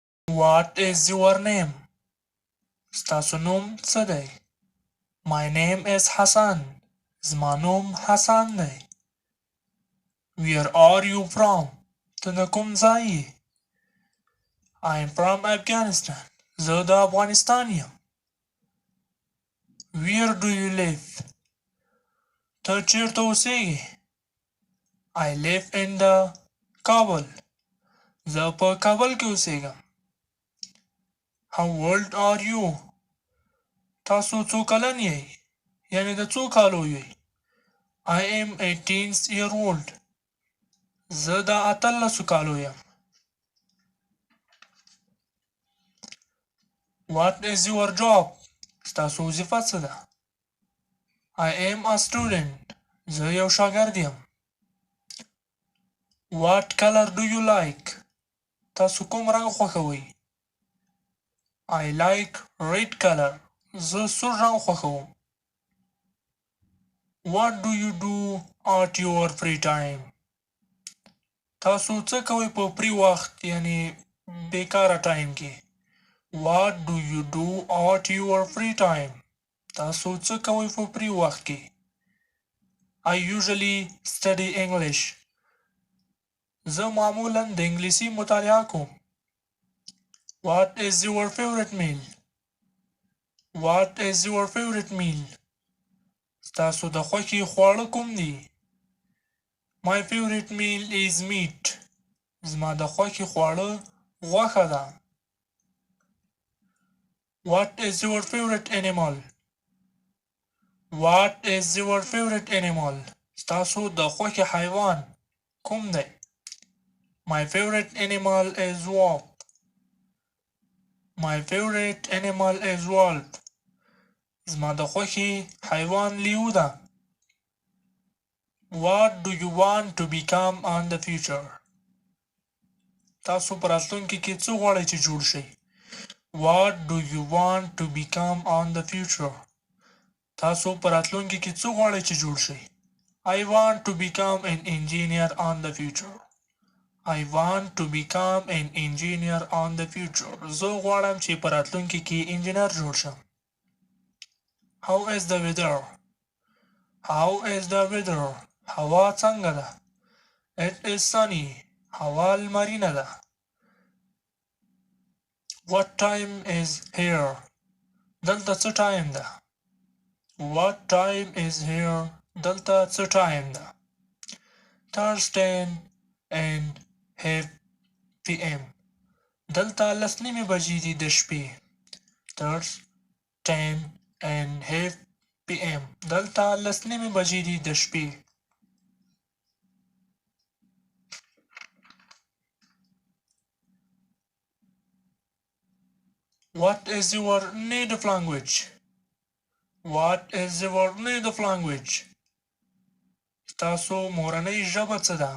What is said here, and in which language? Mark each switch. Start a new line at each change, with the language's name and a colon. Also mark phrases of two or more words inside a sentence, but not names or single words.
English: What is your name?
Pashto: ستاسو نوم څه دی؟
English: My name is Hassan.
Pashto: زما نوم حسن دی.
English: Where are you from?
Pashto: ته د کوم ځای یې؟
English: I am from Afghanistan.
Pashto: زه د افغانستان یم.
English: Where do you live?
Pashto: ته چیرته اوسېږې؟
English: I live in the Kabul.
Pashto: زه په کابل کې اوسېږم.
English: How old are you?
Pashto: تاسو څو کلن یې؟ یعنی د څو کالو یې؟
English: I am 18 year old.
Pashto: زه د 18 کالو یم.
English: What is your job?
Pashto: ستاسو وظیفه څه ده؟
English: I am a student.
Pashto: زه یو شاګرد یم.
English: What color do you like?
Pashto: تاسو کوم رنګ خوښوئ؟
English: I like red color.
Pashto: زه سور رنګ خوښوم.
English: What do you do at your free time?
Pashto: تاسو څه کوئ په فری وخت یعنی بیکاره ټایم کې؟
English: What do you do at your free time?
Pashto: تاسو څه کوئ په فری وخت کې؟
English: I usually study English.
Pashto: زه معمولا د انګلیسي مطالعه کوم.
English: What is your favorite meal? What is your favorite meal?
Pashto: ستاسو د خوښې خواړه کوم دي؟
English: My favorite meal is meat.
Pashto: زما د خوښې خواړه غوښه ده.
English: What is your favorite animal? What is your favorite animal?
Pashto: ستاسو د خوښې حیوان کوم دی؟
English: My favorite animal is wolf. My favorite animal is wolf.
Pashto: زما د خوښې حیوان لیو ده.
English: What do you want to become in the future?
Pashto: تاسو په راتلونکي کې څه غواړئ چې جوړ شئ؟
English: What do you want to become in the future?
Pashto: تاسو په راتلونکي کې څه غواړئ چې جوړ شئ؟
English: I want to become an engineer in the future. I want to become an engineer in the future.
Pashto: زه غواړم چې په راتلونکي کې انجینر جوړ شم.
English: How is the weather? How is the weather?
Pashto: هوا څنګه ده؟
English: It is sunny.
Pashto: هوا لمرینه ده.
English: What time is here?
Pashto: دلته څه ټایم ده؟
English: What time is here?
Pashto: دلته څه ټایم ده؟
English: Thursday and half PM.
Pashto: دلته 10:30 بجې دي د شپې.
English: Thursday and half PM.
Pashto: دلته 10:30 بجې دي د شپې.
English: What is your native language? What is your native language?
Pashto: ستاسو مورنۍ ژبه څه ده؟